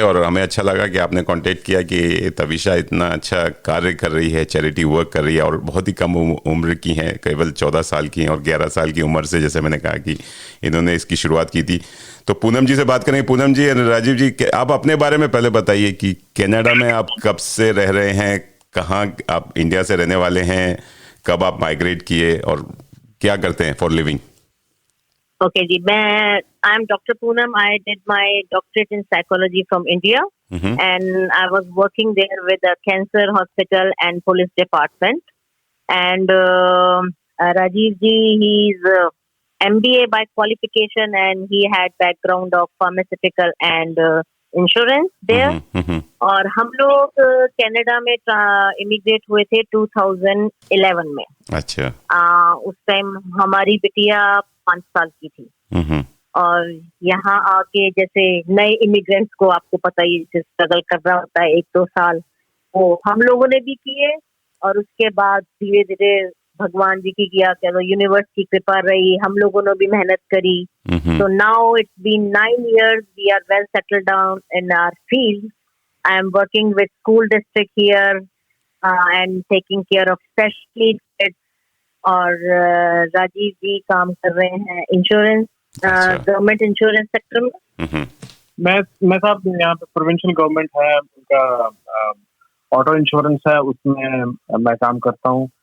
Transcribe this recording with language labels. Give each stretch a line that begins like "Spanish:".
Hindi: और हमें अच्छा लगा कि आपने कांटेक्ट किया कि तविशा इतना अच्छा कार्य कर रही है, चैरिटी वर्क कर रही है और बहुत ही कम उम्र की हैं, केवल 14 साल की हैं और 11 साल की उम्र से, जैसे मैंने कहा, कि इन्होंने इसकी शुरुआत की थी। तो पूनम जी से बात करेंगे। पूनम जी, राजीव जी, आप अपने बारे में पहले बताइए कि कनाडा में आप कब से रह रहे हैं, कहाँ आप इंडिया से रहने वाले हैं, कब आप माइग्रेट किए और क्या करते हैं
English: For living? Okay, जी, I am Dr. Poonam. I did my doctorate in psychology from India, and I was working there with the cancer hospital and police department. And Rajiv ji, he's MBA by qualification, and he had background of pharmaceutical and insurance there.
Hindi: और हम लोग Canada में immigrate हुए थे 2011 में। अच्छा। उस time हमारी बिटिया 5 साल की थी। और यहाँ आके जैसे नए इमिग्रेंट्स को आपको पता ही स्ट्रगल करना होता है 1-2 साल, वो हम लोगों ने भी किए। और उसके बाद धीरे धीरे भगवान जी की किया, चलो यूनिवर्स की कृपा रही, हम लोगों ने भी मेहनत करी।
English: So now it's been 9 years. We are well settled down in our field. I am working with school district here and taking care of special needs kids.
Hindi: और राजीव जी काम कर रहे हैं इंश्योरेंस, गवर्नमेंट इंश्योरेंस सेक्टर में। मैं साहब यहाँ पे प्रोविंशियल गवर्नमेंट है, उनका ऑटो इंश्योरेंस है, उसमें मैं काम करता हूँ।